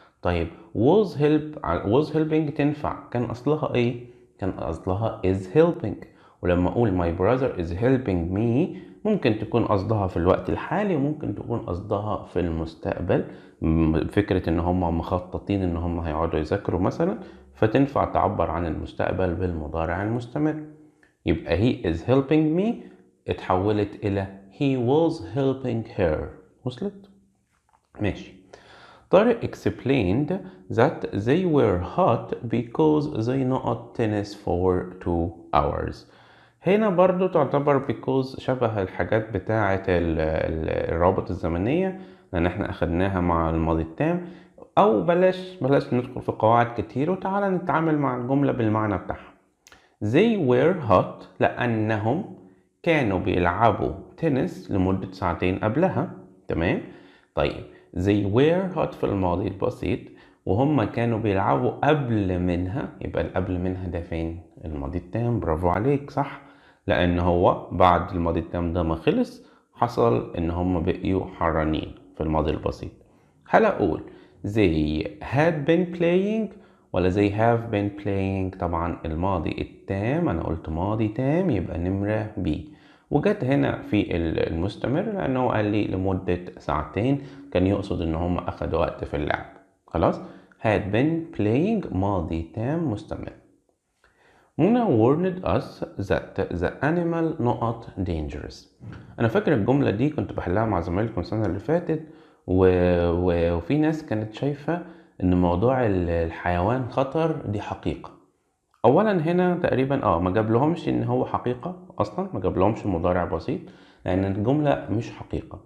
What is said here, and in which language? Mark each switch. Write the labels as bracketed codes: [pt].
[ar] طيب [en] was helping [ar] تنفع، كان أصلها إيه؟ كان أصلها [en] is helping. [ar] ولما أقول [en] my brother is helping me [ar] ممكن تكون قصدها في الوقت الحالي وممكن تكون قصدها في المستقبل، فكرة إن هم مخططين إن هم هيقعدوا يذاكروا مثلا، فتنفع تعبر عن المستقبل بالمضارع المستمر. يبقى [en] he is helping me [ar] اتحولت إلى [en] he was helping her. [ar] وصلت؟ ماشي. [en] طارق explained that they were hot because they not tennis for 2 hours. [ar] هنا برضو تعتبر because شبه الحاجات بتاعة الروابط الزمنية، لأن احنا أخدناها مع الماضي التام. أو بلاش ندخل في قواعد كتير وتعالى نتعامل مع الجملة بالمعنى بتاعها. [en] They were hot [ar] لأنهم كانوا بيلعبوا تنس لمدة ساعتين قبلها. تمام؟ طيب [en] they were hot [ar] في الماضي البسيط وهم كانوا بيلعبوا قبل منها، يبقى القبل منها ده فين؟ الماضي التام. برافو عليك، صح، لأن هو بعد الماضي التام ده ما خلص حصل إن هم بقيوا حرانين في الماضي البسيط. هل أقول [en] they had been playing [ar] ولا [en] they have been playing؟ [ar] طبعا الماضي التام أنا قلت ماضي تام يبقى نمرة B، وجت هنا في المستمر لأنه قال لي لمدة ساعتين، كان يقصد إن هم أخدوا وقت في اللعب. خلاص، [en] had been playing [ar] ماضي تام مستمر. [en] منى warned us that the animal not dangerous. [ar] أنا فاكر الجملة دي كنت بحلها مع زمايلكم السنة اللي فاتت وفي ناس كانت شايفة إن موضوع الحيوان خطر دي حقيقة. اولا هنا تقريبا ما جاب لهمش ان هو حقيقة اصلا، ما جاب لهمش مضارع بسيط، لان الجملة مش حقيقة.